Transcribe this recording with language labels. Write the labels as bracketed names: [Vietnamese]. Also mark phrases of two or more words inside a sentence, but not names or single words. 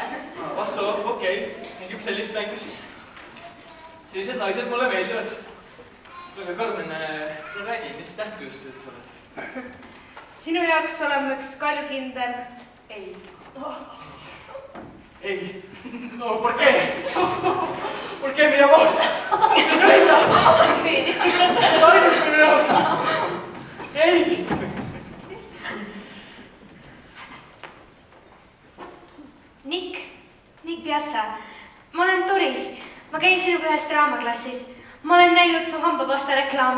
[Estonian] Vastu, okei. Mängib sellist mängu siis. Sellised naised mulle meeldivad. Aga Karmen, räägi, mis tähtku just sa oled? Sinu jaoks oleme üks kaljukindel ei. Ei. [Spanish] No, ¿por qué? ¿Por qué, mi amor? [Estonian] Ainult minu jaoks. Ei. Nick Piassa, ma olen Doris. Ma käin sinuga ühes draamaklassis. Ma olen näinud su hambapasta reklaame.